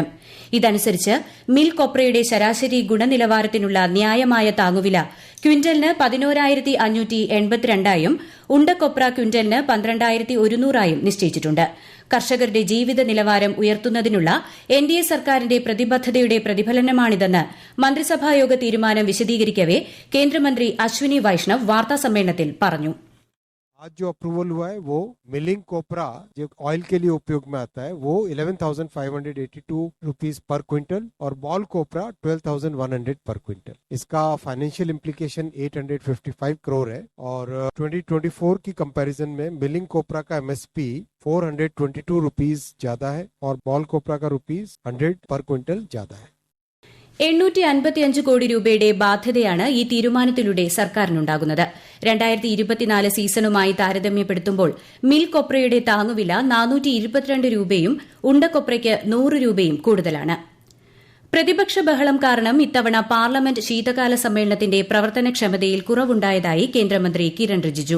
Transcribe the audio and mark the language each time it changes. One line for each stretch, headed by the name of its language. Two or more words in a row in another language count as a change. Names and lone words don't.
Malayalam: ഇതനുസരിച്ച് മിൽ കൊപ്രയുടെ ശരാശരി ഗുണനിലവാരത്തിനുള്ള ന്യായമായ താങ്ങുവില ക്വിന്റലിന് 11,582 ഉണ്ടക്കൊപ്ര ക്വിന്റലിന് 12,100 നിശ്ചയിച്ചിട്ടുണ്ട്. കർഷകരുടെ ജീവിത നിലവാരം ഉയർത്തുന്നതിനുള്ള NDA സർക്കാരിന്റെ പ്രതിബദ്ധതയുടെ പ്രതിഫലനമാണിതെന്ന് മന്ത്രിസഭായോഗ തീരുമാനം വിശദീകരിക്കവെ കേന്ദ്രമന്ത്രി അശ്വിനി വൈഷ്ണവ് വാർത്താസമ്മേളനത്തിൽ പറഞ്ഞു.
Hindi: आज जो अप्रूवल हुआ है वो
English: milling copra
Hindi: जो ऑयल के लिए उपयोग में आता है वो 11,582
English: rupees per quintal
Hindi: और
English: ball copra
Hindi: 12,100
English: per quintal.
Hindi: इसका
English: financial implication
Hindi: 855 करोड़ है और 2024 की कंपैरिजन में
English: milling copra
Hindi: का MSP 422 रुपीस ज्यादा है और
English: ball copra
Hindi: का ₹100
English: per quintal
Hindi: ज्यादा है.
Malayalam: 855 കോടി രൂപയുടെ ബാധ്യതയാണ് ഈ തീരുമാനത്തിലൂടെ സർക്കാരിനുണ്ടാകുന്നത്. 2024 സീസണുമായി താരതമ്യപ്പെടുത്തുമ്പോൾ മിൽ കൊപ്രയുടെ താങ്ങുവില 422 രൂപയും ഉണ്ടക്കൊപ്രയ്ക്ക് 100 രൂപയും കൂടുതലാണ്. പ്രതിപക്ഷ ബഹളം കാരണം ഇത്തവണ പാർലമെന്റ് ശീതകാല സമ്മേളനത്തിന്റെ പ്രവർത്തനക്ഷമതയിൽ കുറവുണ്ടായതായി കേന്ദ്രമന്ത്രി കിരൺ റിജിജു.